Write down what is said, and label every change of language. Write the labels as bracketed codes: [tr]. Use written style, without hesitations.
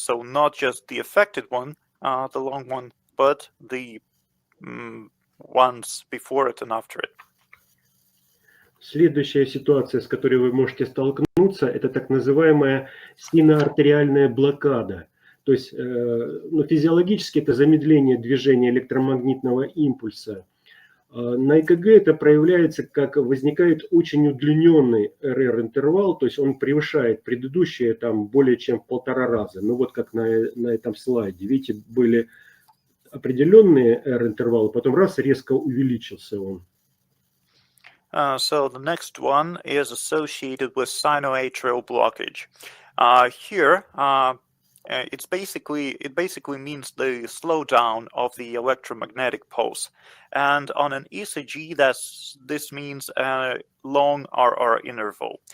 [en] So not just the affected one, the long one, but the ones before it and after it. [ru] Следующая ситуация, с которой вы можете столкнуться, это так называемая синоартериальная блокада. То есть физиологически это замедление движения электромагнитного импульса. На ЭКГ это проявляется, как возникает очень удлиненный РР-интервал, то есть он превышает предыдущие более чем в 1,5 раза. Ну вот как на этом слайде. Видите, были определенные R-интервалы, потом раз резко увеличился он. [en] So the next one is associated with sinoatrial blockage. Here, it basically means the slowdown of the electromagnetic pulse, and on an ECG, this means a long RR interval.